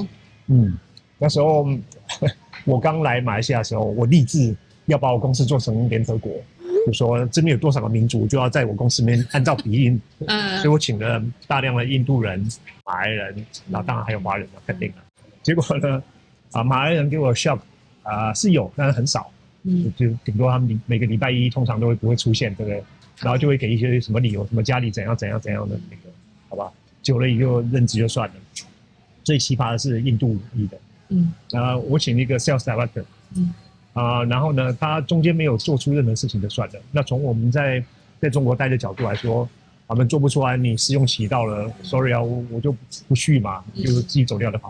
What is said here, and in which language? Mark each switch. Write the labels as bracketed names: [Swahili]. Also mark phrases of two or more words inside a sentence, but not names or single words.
[Chinese] 那時候我剛來馬來西亞的時候，我立志要把我公司做成聯合國，就說這邊有多少個民族，就要在我公司裡面按照比例。所以我請了大量的印度人、馬來人，然後當然還有華人了，肯定了。結果呢，馬來人給我 shock 是有，但是很少。就頂多他們每個禮拜一通常都不會出現，對不對？然後就會給一些什麼理由，什麼家裡怎樣的那個，好吧？久了也就認知就算了。最奇葩的是印度裔的，我請一個 [English] sales director， [Chinese] 然後呢，他中間沒有做出任何事情就算了。那從我們在中國待的角度來說，我們做不出來，你試用期到了 ，sorry 啊，我就不續嘛，就自己走掉就好。